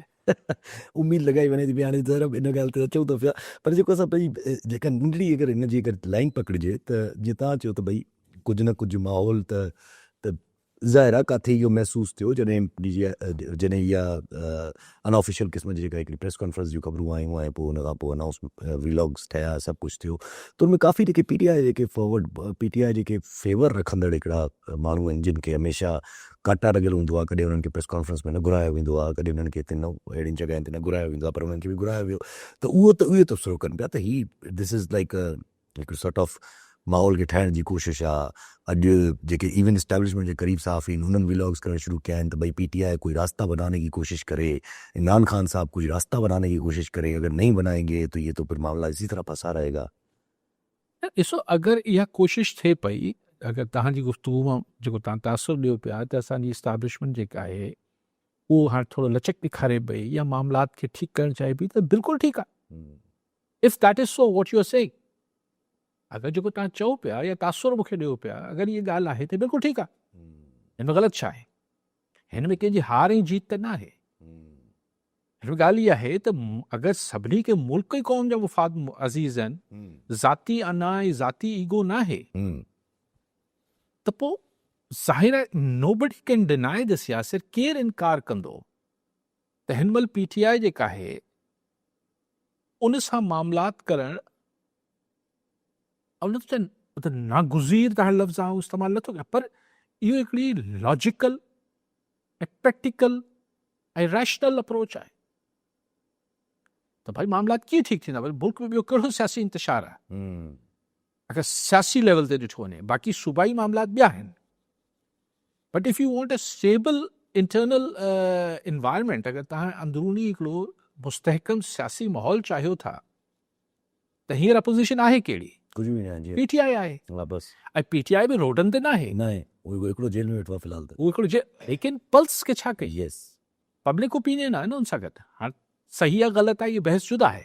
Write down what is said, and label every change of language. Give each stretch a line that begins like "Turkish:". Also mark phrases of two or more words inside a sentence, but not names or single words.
Sindhi: उम्मीद लॻाई वञे थी पई हाणे ज़रा इन ॻाल्हि ते अचूं था पिया, पर जेको असां भई जेका नंढड़ी अगरि हिन जी अगरि लाइन पकड़िजे त जीअं तव्हां चयो त भई कुझु न कुझु माहौल त ज़ाहिर आहे किथे इहो महसूसु थियो जॾहिं इहा अनऑफिशियल क़िस्म जी जेका हिकिड़ी
English: press conference
Sindhi: जूं ख़बरूं आयूं ऐं पोइ हुन खां पोइ
English: announce vlogs
Sindhi: ठहिया, सभु कुझु थियो, त हुन में काफ़ी जेके PTI जेके फेवर रखंदड़ हिकिड़ा माण्हू आहिनि जिन खे हमेशह काटा लॻियल हूंदो आहे, कॾहिं हुननि खे
English: press conference
Sindhi: में न घुरायो वेंदो आहे, कॾहिं हुननि खे अहिड़ियुनि जॻहियुनि ते न घुरायो वेंदो आहे, पर हुननि खे बि घुरायो वियो, त उहे तबसरो कनि पिया त
English: this is like
Sindhi: हिकिड़ो
English: sort of
Sindhi: माहौल खे ठाहिण जी कोशिशि आहे। अॼु जेके
English: even establishment
Sindhi: जे क़रीब साफ़ आहिनि हुननि व्लॉग्स करणु शुरू किया आहिनि त भई PTI
Urdu: کوئی راستہ بنانے کی کوشش کرے، عمران خان صاحب کچھ راستہ بنانے کی کوشش کرے، اگر نہیں بنائیں گے تو یہ تو پھر معاملہ اسی طرح پھنسا رہے گا.
Sindhi: ॾिसो अगरि इहा कोशिशि थिए पई, अगरि तव्हांजी गुफ़्तगू मां जेको तव्हां तासुर ॾियो पिया त असांजी इस्टेब्लिशमेंट जेका आहे उहो हाणे थोरो लचक ॾेखारे पई या मामलात खे ठीकु करणु चाहे पई, त बिल्कुलु ठीकु आहे।
English: If that is so what you are saying,
Sindhi: अगरि जेको तव्हां चओ पिया या तासुर मूंखे ॾियो पिया, अगरि इहा ॻाल्हि आहे त बिल्कुलु ठीकु आहे। हिन में ग़लति छा आहे? हिन में कंहिंजी हार ऐं जीत त न आहे। हिन में ॻाल्हि इहा आहे त अगरि सभिनी खे मुल्क ऐं क़ौम जा मुफ़ाद अज़ीज़ आहिनि, ज़ाती अना ऐं ज़ाती ईगो न आहे, त पोइ ज़ाहिर आहे
English: nobody can deny this.
Sindhi: यासिर केरु इनकार कंदो त हिन महिल PTI जेका आहे उन सां मामलात करणु, त नागुज़ीर तव्हां लफ़्ज़ आहे इस्तेमालु नथो कयां, पर इहो हिकिड़ी लॉजिकल ऐं प्रैक्टिकल ऐं
English: rational approach
Sindhi: आहे। त भाई मामलात कीअं ठीकु थींदा? वरी मुल्क में ॿियो कहिड़ो सियासी इंतशार आहे? अगरि सियासी लेवल ते ॾिठो वञे, बाक़ी सूबाई मामलात ॿिया आहिनि।
English: But if you want a stable internal environment,
Sindhi: अगरि तव्हां अंदरूनी हिकिड़ो मुस्तहकम सियासी माहौल चाहियो था, त हींअर अपोज़िशन आहे कहिड़ी? कुझु बि न आहे। पीटीआई आहे। हा बसि। ऐं पीटीआई बि रोडनि ते न आहे। उहो हिकिड़ो जेल में वेठो आहे फ़िलहाल त। उहो हिकिड़ो लेकिन पल्स खे छा कई? यस,
English: public opinion
Sindhi: आहे न उन सां गॾु। हाणे सही आहे ग़लति आहे, इहा बहस जुदा आहे।